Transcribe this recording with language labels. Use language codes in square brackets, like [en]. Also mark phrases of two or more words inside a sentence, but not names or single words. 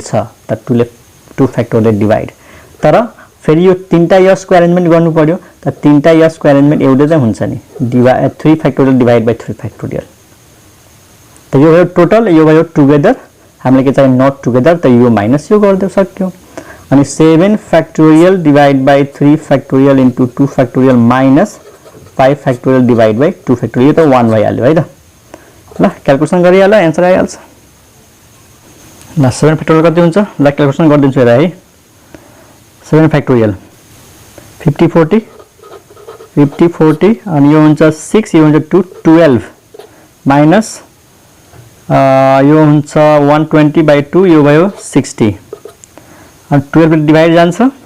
[ne] छ त 2 ले 2 [en] factorial divide [ne] तर फेरि यो तीनटा यस को अरेन्जमेन्ट गर्नु पर्यो त तीनटा यस को अरेन्जमेन्ट एउटै चाहिँ हुन्छ नि [en] 3 factorial divide by 3 factorial [ne] त यो भयो टोटल यो भयो टुगेदर हामीले के चाहिँ [en] not together [ne] त यो माइनस यो गर्दै सक्यो अनि [en] 7 factorial divide by 3 factorial into 2 factorial minus 5 factorial divide by 2 factorial [ne] यो त 1 भइहाल्यो है त ल क्याल्कुलेसन गरिहाल आन्सर आइहाल्छ ल 7 फैक्टोरियल कति हुन्छ ल क्याल्कुलेसन गर्दिन्छु हेर है 7 फैक्टोरियल 50 40 50 40 अनि यो हुन्छ 6 यो हुन्छ 2 12 माइनस यो हुन्छ 120 बाइ 2 यो भयो 60 अनि 12 डिवाइड जान्छ